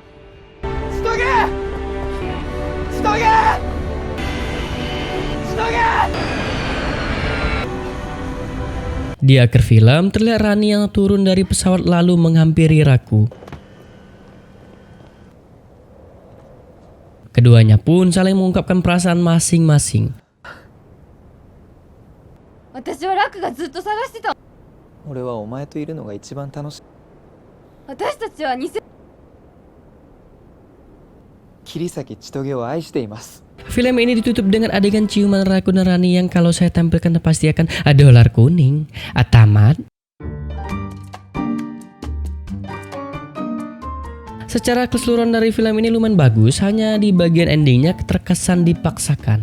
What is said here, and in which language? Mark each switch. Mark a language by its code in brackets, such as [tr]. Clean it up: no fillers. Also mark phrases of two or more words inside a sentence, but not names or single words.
[id] Di akhir film, terlihat Rani yang turun dari pesawat lalu menghampiri Raku. Keduanya pun saling mengungkapkan perasaan masing-masing. [ja] 私はラクがずっと探してた。俺はお前といるのが一番楽しい。私たちは偽。桐崎千棘を愛しています。 [id] Film ini ditutup dengan adegan ciuman Raku dan Rani yang kalau saya tampilkan pasti akan dolar kuning. Tamat. Secara keseluruhan dari film ini lumayan bagus, hanya di bagian endingnya terkesan dipaksakan.